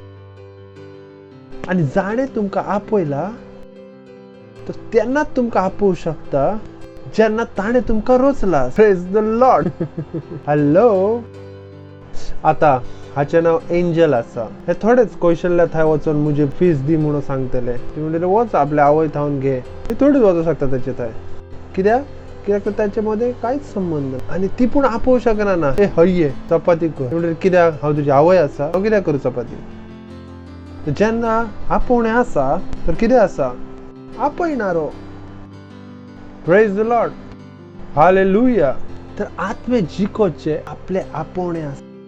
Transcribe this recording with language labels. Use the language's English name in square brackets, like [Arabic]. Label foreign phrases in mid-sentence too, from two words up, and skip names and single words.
[Konkani] आणि जाणें तुमकां आपयला तर तेन्नाच तुमकां आपोवंक शकता जेन्ना ताणें तुमकां रोचला [English] praise the Lord [Konkani] हॅलो आता हाचें नांव एंजल आसा हे थोडेच कौशल्या थंय वचून म्हजी फीस दी म्हणून सांगतले ती म्हणटले वच आपल्या आवय थावन घे ती थोडीच वचूंक शकता ताचे थंय कित्याक तर [Marathi] त्याच्या मध्ये काहीच संबंध [Konkani] आणि ती पण आपोवू शकना ना ए हय चपाती कर म्हणजे कित्याक हांव तुजी आवय आसा हांव कित्याक करूं चपाती जेन्ना आपोवणे आसा तर कितें आसा आपयणारो [English] praise the Lord [Konkani] हालेलुया तर आत्मे जिकोचे आपले आपोवणे आसा